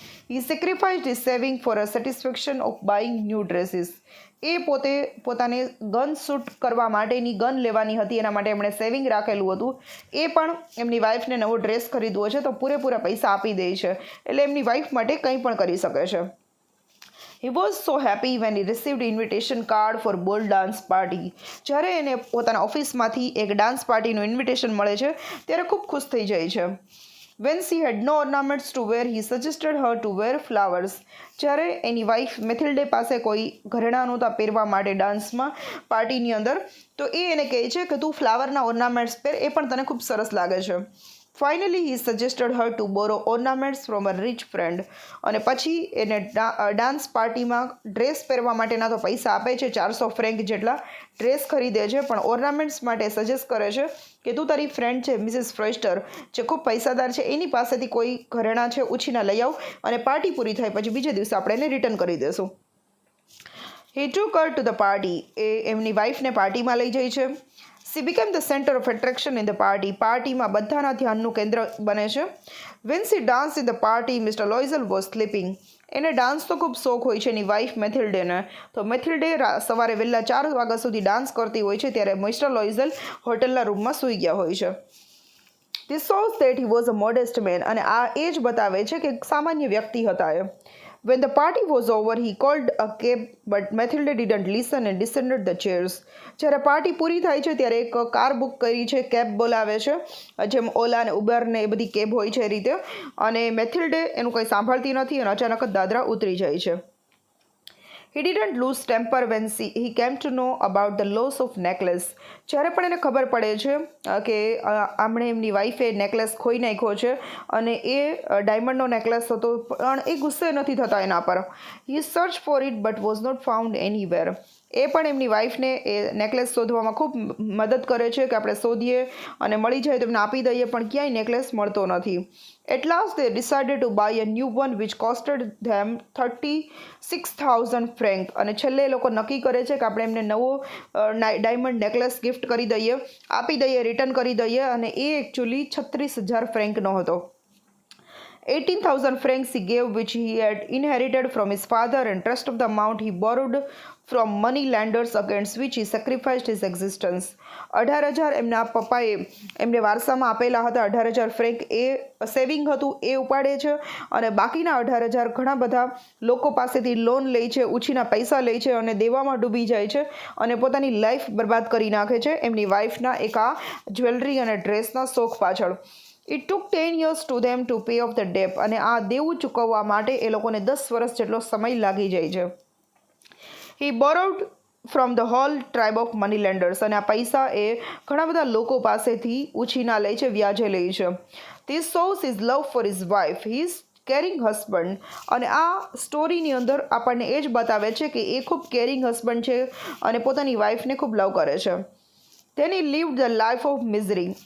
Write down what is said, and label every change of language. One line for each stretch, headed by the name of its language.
English: He sacrificed his saving for a satisfaction of buying new dresses.
Gujarati: એ પોતાને gun shoot કરવા માટેની gun લેવાની હતી, એના માટે એમણે સેવિંગ રાખેલું હતું. એ પણ એમની વાઇફને નવો ડ્રેસ ખરીદવો છે, તો પૂરેપૂરા પૈસા આપી દે છે, એટલે એમની વાઇફ માટે કંઈ પણ કરી શકે છે.
English: He was so happy when he received invitation card for ball dance party.
Gujarati: જ્યારે એને પોતાના ઓફિસમાંથી એક ડાન્સ પાર્ટીનું ઇન્વિટેશન મળે છે ત્યારે ખૂબ ખુશ થઈ જાય છે.
English: When she had no ornaments to wear, he suggested her to wear flowers.
Gujarati: જ્યારે એની વાઇફ મેથિલ્ડે પાસે કોઈ ઘરેણાં નહોતા પહેરવા માટે ડાન્સમાં પાર્ટીની અંદર, તો એ એને કહે છે કે તું ફ્લાવરના ઓર્નામેન્ટ્સ પહેર, એ પણ તને ખૂબ સરસ લાગે છે.
English: Finally he suggested her to borrow ornaments from a rich friend.
Gujarati: અને પછી એને ડાન્સ પાર્ટીમાં ડ્રેસ પહેરવા માટેના તો પૈસા આપે છે, 400 ફ્રેન્ક જેટલા ડ્રેસ ખરીદે છે, પણ ઓર્નામેન્ટ્સ માટે સજેસ્ટ કરે છે કે તું તારી ફ્રેન્ડ છે મિસિસ ફ્રોઇસ્ટર, જે ખૂબ પૈસાદાર છે, એની પાસેથી કોઈ ઘરેણાં છે ઉછીના લઈ આવ, અને પાર્ટી પૂરી થાય પછી બીજે દિવસે આપણે એને રિટર્ન કરી દેશું.
English: He took her to the party.
Gujarati: એ એમની વાઇફને પાર્ટીમાં લઈ જાય છે.
English: She became the center of attraction in the party.
Gujarati: પાર્ટીમાં બધાના ધ્યાનનું કેન્દ્ર બને છે.
English: When she danced in the party, Mr. Loisel was sleeping.
Gujarati: એને ડાન્સ તો ખૂબ શોખ હોય છે એની વાઇફ મેથિલ્ડેને. તો મેથિલ્ડે સવારે વહેલા 4 વાગ્યા સુધી ડાન્સ કરતી હોય છે, ત્યારે મિસ્ટર લોઇઝલ હોટલના રૂમમાં સૂઈ ગયા હોય છે.
English: this shows that he was a modest man,
Gujarati: અને આ એ જ બતાવે છે કે સામાન્ય વ્યક્તિ હતા એ.
English: When the party was over, he called a cab, but Mathilde didn't listen and descended the chairs.
Gujarati: જ્યારે પાર્ટી પૂરી થાય છે ત્યારે એક કાર બુક કરી છે, કેબ બોલાવે છે, જેમ ઓલા ને ઉબર ને એ બધી કેબ હોય છે એ રીતે, અને મેથિલ્ડે એનું કંઈ સાંભળતી નથી અને અચાનક જ દાદરા ઉતરી જાય છે.
English: He didn't lose temper when he came to know about the loss of necklace.
Gujarati: જ્યારે પણ એને ખબર પડે છે કે આમણે એમની વાઈફે નેકલેસ ખોઈ નાખ્યો છે અને એ ડાયમંડનો નેકલેસ હતો, પણ એ ગુસ્સે નથી થતા એના પર.
English: He searched for it but was not found anywhere.
Gujarati: એ પણ એમની વાઈફને એ નેકલેસ શોધવામાં ખૂબ મદદ કરે છે કે આપણે શોધીએ અને મળી જાય તો એમને આપી દઈએ, પણ ક્યાંય નેકલેસ મળતો નથી.
English: At last they decided to buy a new one which costed them 36,000 francs.
Gujarati: અને છેલ્લે એ લોકો નક્કી કરે છે કે આપણે એમને નવો ડાયમંડ નેકલેસ ગિફ્ટ કરી દઈએ, આપી દઈએ, રિટર્ન કરી દઈએ, અને એ એકચ્યુઅલી 36,000 ફ્રેન્કનો હતો.
English: 18,000 francs he gave, which he had inherited from his father, and rest of the amount he borrowed from money lenders against which he sacrificed his existence.
Gujarati: 18,000 એમના પપ્પાએ એમને વારસામાં આપેલા હતા. 18,000 ફ્રેન્ક એ સેવિંગ હતું એ ઉપાડે છે, અને બાકીના 18,000 ઘણા બધા લોકો પાસેથી લોન લે છે, ઉછીના પૈસા લે છે અને દેવામાં ડૂબી જાય છે અને પોતાની લાઈફ બરબાદ કરી નાખે છે એમની વાઈફના એક આ જ્વેલરી અને ડ્રેસના શોખ પાછળ.
English: It took 10 years to them to pay off the debt.
Gujarati: અને આ દેવું ચૂકવવા માટે એ લોકોને 10 વર્ષ જેટલો સમય લાગી જાય છે.
English: He borrowed from the whole tribe of money lenders.
Gujarati: અને આ પૈસા એ ઘણા બધા લોકો પાસેથી ઉછીના લે છે, વ્યાજે લે છે.
English: This shows his love for his wife. He is caring husband.
Gujarati: અને આ સ્ટોરીની અંદર આપણને એ જ બતાવે છે કે એ ખૂબ કેરિંગ હસબન્ડ છે અને પોતાની વાઈફને ખૂબ લવ કરે છે.
English: Then he lived the life of misery.